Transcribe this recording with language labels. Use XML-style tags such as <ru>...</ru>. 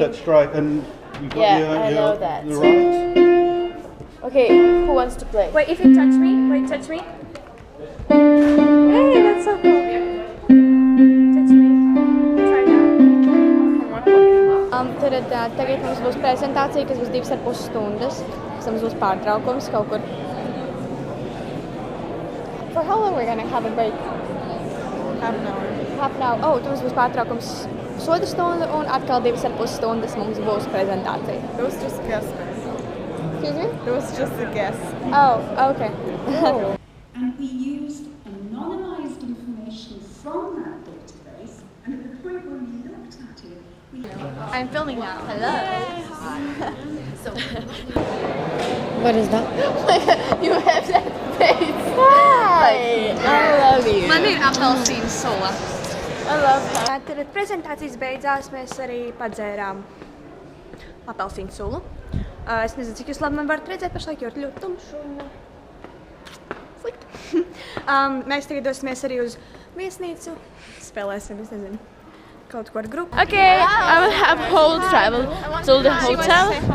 <en>that straight and you got Yeah, your, I your, know that. your right. Okay, who wants to play? Wait, if you touch me, wait, touch me. Hey, that's so cool. Touch me. Try that.</en> <lv>Tagad mums būs prezentācija, kas būs 2,5 stundas. Pēc tam būs pārtraukums kaut kur.</lv> <en>For how long we're gonna have a break? Half an hour. Half an hour.</en> <lv>Oh, tur mums būs pārtraukums pusotru stundu un atkal 2,5 stundas mums būs prezentācija.</lv> <en>It was just a guess. Excuse me? It was just a guess. Oh, okay. And we used anonymized information from that database, and at the point when we looked at it, we I'm filming now. Hello. What is that? You have that face. Hi! I love you.</en> <lv>Man ir apelsīna sula.</lv> <en>I love her.</en> <lv>Tad prezentācijas beidzās, mēs arī padzērām apelsīnu sulu. Es nezinu, cik jūs labi man varat redzēt pašlaik, jo ir ļoti tumšs un slikti. Mēs tagad dosimies arī uz viesnīcu. Spēlēsim, es nezinu, kaut ko ar grupu.</lv> <en>Okay, I will have whole travel to the hotel.</en>